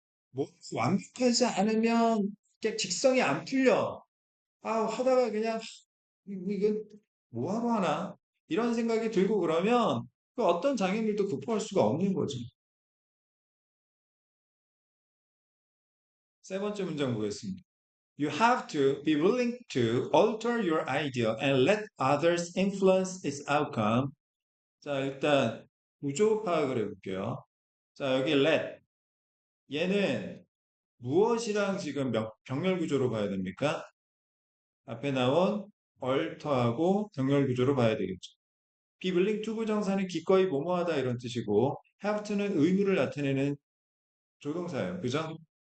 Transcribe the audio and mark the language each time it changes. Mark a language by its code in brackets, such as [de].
[ko] 뭐 완벽하지 않으면 이게 직성이 안 풀려. 아, 하다가 그냥 이거 뭐하러 하나? 이런 생각이 들고 그러면 그 어떤 장애물도 극복할 수가 없는 거죠. 세 번째 문장 보겠습니다. [en] You have to be willing to alter your idea and let others influence its outcome. [ko] 자, 일단 구조 파악을 해볼게요. 자, 여기 let 얘는 무엇이랑 지금 병렬 구조로 봐야 됩니까? 앞에 나온 얼터하고 병렬 구조로 봐야 되겠죠. 비블링 투부정사는 기꺼이 뭐뭐하다 이런 뜻이고 have to는 의무를 나타내는 조동사예요. 그죠?